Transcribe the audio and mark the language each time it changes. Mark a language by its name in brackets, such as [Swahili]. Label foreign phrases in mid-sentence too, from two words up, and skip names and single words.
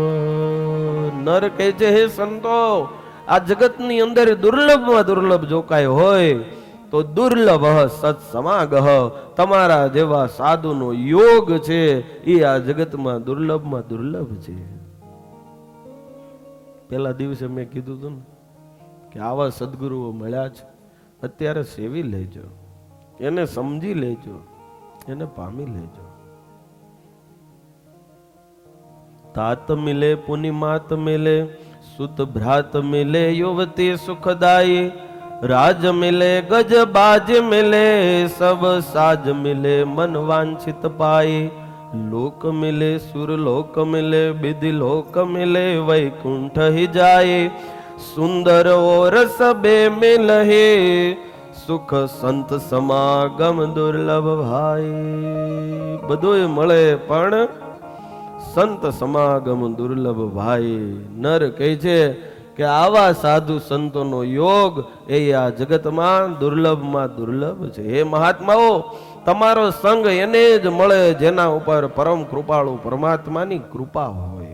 [Gujarati] નર કહે છે, હે સંતો, આ જગતની અંદર દુર્લભમાં દુર્લભ જો કાંઈ હોય તો દુર્લભ સત્સમાગહ, તમારા જેવા સાધુનો યોગ છે એ આ જગતમાં દુર્લભમાં દુર્લભ છે. પેલા દિવસે મેં કીધું હતું ને કે આવા સદગુરુઓ મળ્યા છે, અત્યારે સેવી લેજો, એને સમજી લેજો, એને પામી લેજો. [Hindi] तात मिले पुनि मात मिले सुत भ्रात मिले युवती सुखदाई राज मिले गज बाज मिले सब साज मिले मन वांछित पाए लोक मिले सुर लोक मिले विधि लोक मिले वैकुंठ ही जाए सुंदर और सबे मिलहे सुख संत समागम दुर्लभ भाई. [Gujarati] બધું મળે પણ સંત સમાગમ દુર્લભ ભાઈ. નર કહે છે કે આવા સાધુ સંતોનો યોગ એ આ જગતમાં દુર્લભમાં દુર્લભ છે. હે મહાત્માઓ, તમારો સંગ એને જ મળે જેના ઉપર પરમ કૃપાળુ પરમાત્માની કૃપા હોય.